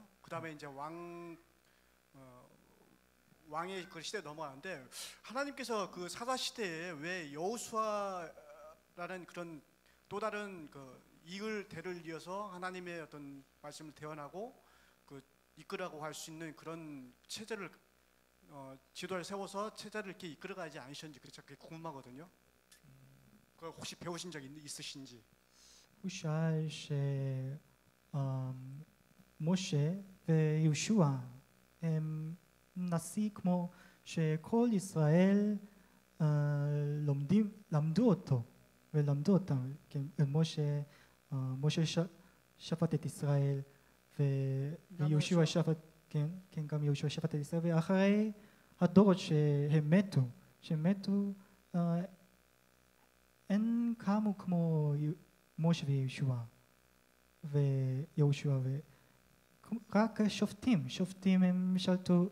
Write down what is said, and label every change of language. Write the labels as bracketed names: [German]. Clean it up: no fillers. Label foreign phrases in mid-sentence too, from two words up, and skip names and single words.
[Korean] 그 다음에 이제 왕의 그 시대에 넘어가는데 하나님께서 그 사사 시대에 왜 여호수아라는 그런 또 다른 그 이을 대를 이어서 하나님의 어떤 말씀을 대언하고 그 이끌라고 할 수 있는 그런 체제를 지도를 세워서 체제를 이렇게 이끌어가지 않으셨는지 그게 궁금하거든요. 그걸 혹시 배우신 적 있으신지? [Hebrew] הוא שאל שמשה ויהושע הם נשיא כמו שכל ישראל למדו אותו ולמדו אותם. משה שפט את ישראל ויהושע שפט, כן, גם יהושע שפט את ישראל, ואחרי הדורות שהם מתו אין קמו כמו משה ויהושע רק שופטים הם שלטו